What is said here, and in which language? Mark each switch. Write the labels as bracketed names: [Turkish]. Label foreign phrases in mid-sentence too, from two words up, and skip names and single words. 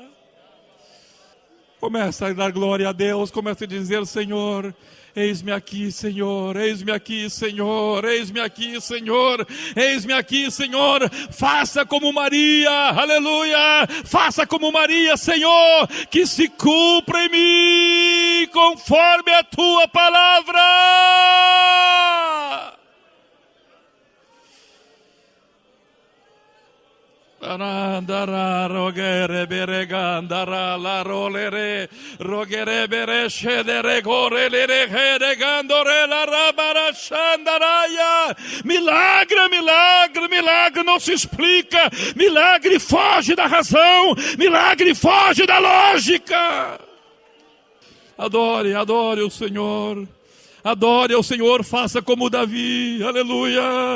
[Portuguese] Começa a dar glória a Deus, começa a dizer: Senhor, eis-me aqui, Senhor, eis-me aqui, Senhor, eis-me aqui, Senhor, eis-me aqui, Senhor. Faça como Maria, aleluia, faça como Maria, Senhor, que se cumpra em mim conforme a tua palavra. Andara rogere beregandara la rolere rogere bereshe de regore le regandore la rabara shandaraya. Milagre, milagre, milagre não se explica. Milagre foge da razão. Milagre foge da lógica. Adore, adore o Senhor. Adore ao Senhor, faça como Davi, aleluia.